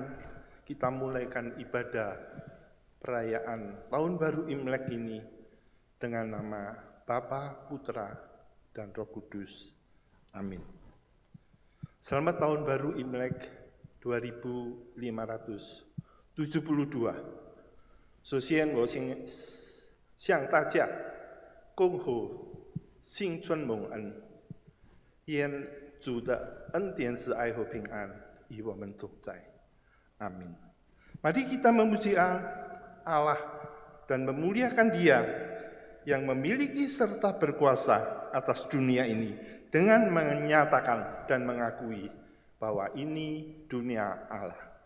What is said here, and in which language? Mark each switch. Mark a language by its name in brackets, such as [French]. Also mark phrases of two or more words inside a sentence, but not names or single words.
[Indonesian] Kita mulaikan ibadah perayaan Tahun Baru Imlek ini dengan nama Bapa, Putra, dan Roh Kudus. Amin. Selamat Tahun Baru Imlek 2572. [Chinese] 首先，我先向大家恭贺新春蒙恩。愿主的恩典、慈爱和平安与我们同在。Amin. [Indonesian] Mari kita memuji Allah dan memuliakan Dia yang memiliki serta berkuasa atas dunia ini dengan menyatakan dan mengakui bahwa ini dunia Allah.